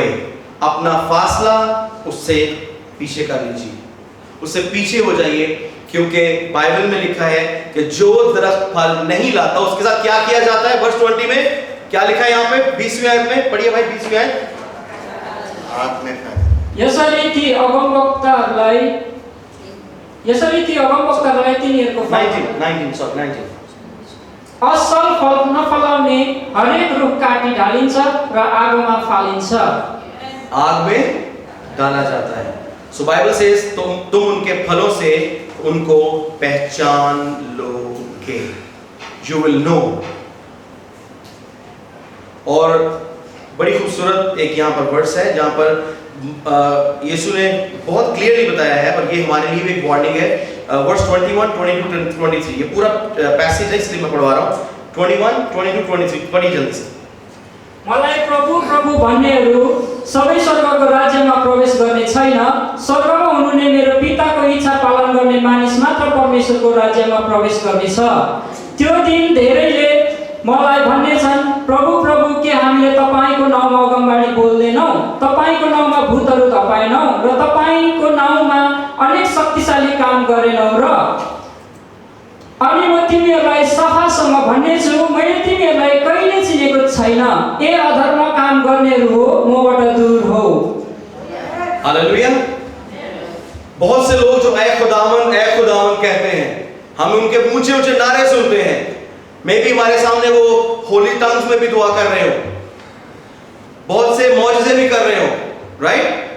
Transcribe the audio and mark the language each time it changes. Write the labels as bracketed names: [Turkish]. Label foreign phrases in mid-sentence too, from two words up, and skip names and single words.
[Hindi] अपना फासला उससे पीछे कर लीजिए, उससे पीछे हो जाइए, क्योंकि बाइबल में लिखा है कि जो दरख्त फल नहीं लाता उसके साथ क्या किया जाता है। वर्स 20 में क्या लिखा है यहाँ पे? 20वीं आयत में पढ़िए भाई, 20वीं आयत। हाथ में [Nepali] यसरी ती अगमवक्ताहरूलाई तिनीहरूको 19 असल फल नफलाउने हरेक रुख काटी ढालिन्छ र आगोमा फालिन्छ। [Hindi] आग में डाला जाता है। [English] So Bible says [Hindi] तुम उनके फलों से उनको पहचान लोगे, [English] you will know. [Hindi] और बड़ी खूबसूरत एक यहाँ पर वर्स है जहाँ पर यीशु ने बहुत क्लियरली बताया है, पर ये हमारे लिए भी एक वार्निंग है। वर्स 21, 22, 23, ये पूरा पैसेज है इसलिए मैं पढ़वा रहा हूँ। 21, 22, 23 पढ़िए जल्दी से। [Nepali] मलाई प्रभु प्रभु भन्नेहरू सबै स्वर्गको राज्यमा प्रवेश गर्ने छैन, स्वर्गमा हुनुहुने मेरो पिताको इच्छा पालन गर्ने मानिस मात्र परमेश्वरको राज्यमा प्रवेश गर्नेछ। त्यो दिन धेरैले मलाई भन्नेछन्, प्रभु प्रभु के हामीले तपाईको नाउँमा अगमबाडी बोल्दैनौँ, तपाईको नाउँमा भूतहरू धपाएनौँ र तपाईको नाउँमा अनेक शक्तिशाली काम गरेनौँ र? अनि म तिमीहरूलाई सफासँग भन्नेछु, मैले तिमीहरूलाई कहिले चिनेको छैन। ए अधर्म काम गर्नेहरू हो, मबाट दूर हो। हालेलुया। [Hindi] बहुत से लोग जो ऐ खुदावन कहते हैं, हम उनके ऊंचे ऊंचे नारे सुनते हैं, मे भी हमारे सामने वो [English] holy tongues [Hindi] में भी दुआ कर रहे हो, बहुत से मौजज़े भी कर रहे हो, राइट?